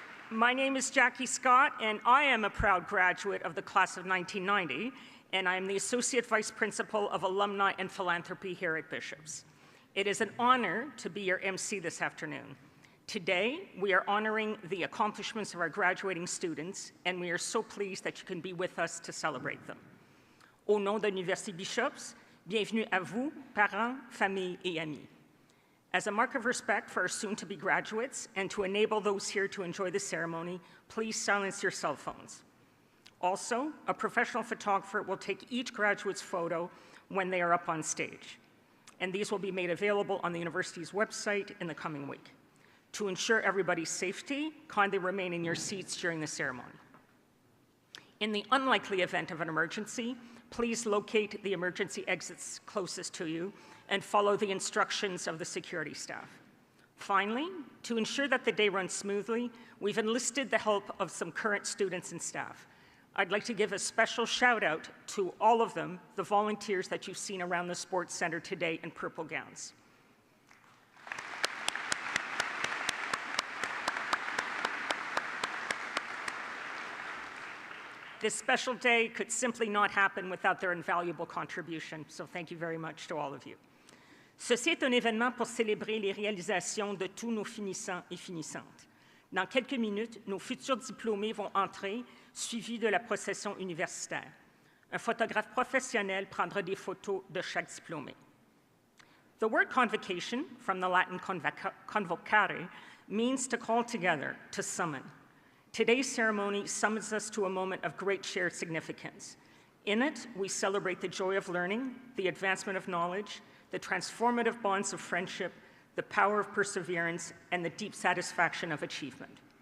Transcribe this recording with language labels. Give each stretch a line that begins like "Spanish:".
English: My name is Jackie Scott, and I am a proud graduate of the class of 1990, and I am the Associate Vice Principal of Alumni and Philanthropy here at Bishop's. It is an honor to be your MC this afternoon. Today, we are honoring the accomplishments of our graduating students, and we are so pleased that you can be with us to celebrate them.
French: Au nom de l'Université Bishop's, bienvenue à vous, parents, familles, et amis.
English: As a mark of respect for our soon-to-be graduates and to enable those here to enjoy the ceremony, please silence your cell phones. Also, a professional photographer will take each graduate's photo when they are up on stage, and these will be made available on the university's website in the coming week. To ensure everybody's safety, kindly remain in your seats during the ceremony. In the unlikely event of an emergency, please locate the emergency exits closest to you and follow the instructions of the security staff. Finally, to ensure that the day runs smoothly, we've enlisted the help of some current students and staff. I'd like to give a special shout out to all of them, the volunteers that you've seen around the Sports Center today in purple gowns. This special day could simply not happen without their invaluable contribution, so thank you very much to all of you.
French: Ceci est un événement pour célébrer les réalisations de tous nos finissants et finissantes. Dans quelques minutes, nos futurs diplômés vont entrer, suivis de la procession universitaire. Un photographe professionnel prendra des photos de chaque diplômé.
English: The word convocation, from the Latin convocare, means to call together, to summon. Today's ceremony summons us to a moment of great shared significance. In it, we celebrate the joy of learning, the advancement of knowledge, the transformative bonds of friendship, the power of perseverance, and the deep satisfaction of achievement.